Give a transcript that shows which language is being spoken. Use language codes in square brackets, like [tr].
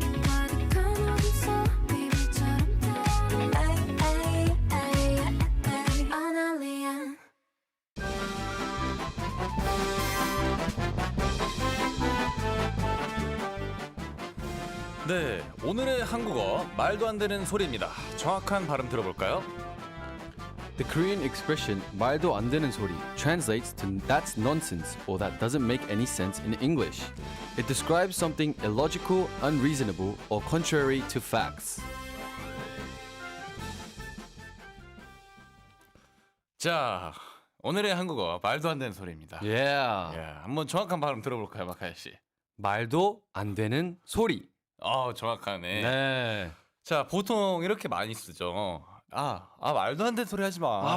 [ko] 가득한 어둠 속 비밀처럼 타오르는 Ay, ay, ay, ay. [en] I'm a alien. [ko] 네, 오늘의 한국어 말도 안 되는 소리입니다. 정확한 발음 들어볼까요? [en] The Korean expression [ko] 말도 안 되는 소리 [en] translates to that's nonsense or that doesn't make any sense in English. It describes something illogical, unreasonable, or contrary to facts. [ko] 자, 오늘의 한국어 말도 안 되는 소리입니다. [en] Yeah. [ko] 예, 한번 정확한 발음 들어볼까요, 마카야 씨? 말도 안 되는 소리. 정확하네. 네. 자, 보통 이렇게 많이 쓰죠. 말도 안 되는 소리 하지 마.